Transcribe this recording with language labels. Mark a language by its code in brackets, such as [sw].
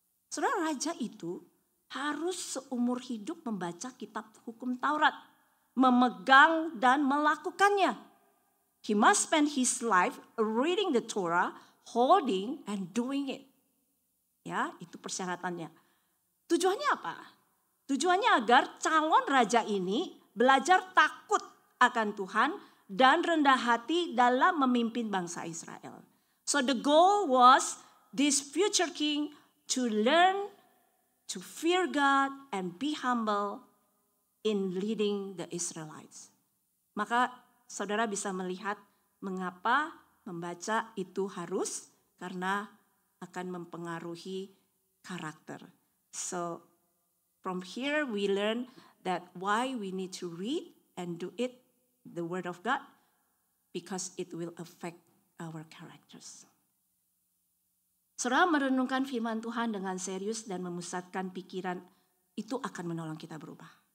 [id] Saudara, raja itu harus seumur hidup membaca kitab hukum Taurat, memegang dan melakukannya. [en] He must spend his life reading the Torah, holding and doing it. [id] Ya, itu persyaratannya. Tujuannya apa? Tujuannya agar calon raja ini belajar takut akan Tuhan dan rendah hati dalam memimpin bangsa Israel. [en] So the goal was this future king to learn to fear God and be humble in leading the Israelites. [id] Maka saudara bisa melihat mengapa membaca itu harus, karena akan mempengaruhi karakter. [en] So from here we learn that why we need to read and do it, the word of God, because it will affect our characters. [id] Saudara merenungkan firman Tuhan dengan serius dan memusatkan pikiran, itu akan menolong kita berubah.